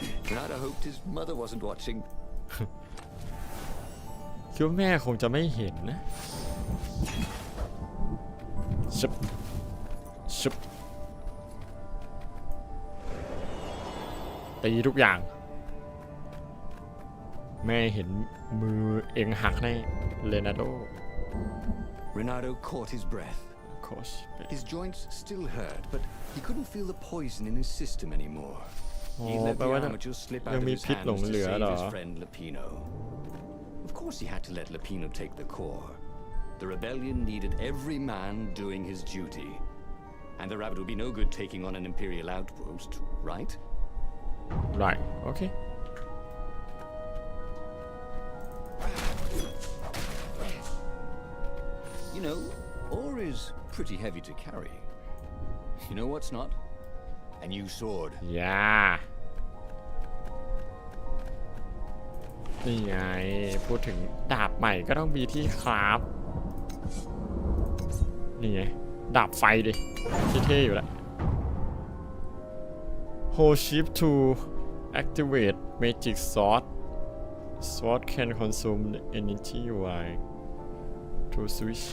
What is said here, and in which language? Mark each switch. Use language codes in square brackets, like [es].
[en] Renata hoped his mother wasn't watching. [th] คิดว่าแม่คงจะไม่เห็นนะชุบตีทุกอย่างแม่เห็นมือเองหักในเลนาโด [en] Renato caught his breath. His joints still hurt, but he couldn't feel the poison in his system anymore. He let the amateur slip out of his hands to save his friend Lapino. Of course he had to let Lapino take the core. The rebellion needed every man doing his duty. And the rabbit would be no good taking on an imperial outpost, right? Right, okay. You know, ore is pretty heavy to carry. You know what's not? A new sword. Yeah. [th] นี่ไงพูดถึงดาบใหม่ก็ต้องมีที่คราฟนี่ไงดาบไฟดิเท่ๆอยู่แล้ว [en] Hold shift to activate magic sword. Sword can consume energy while to switch.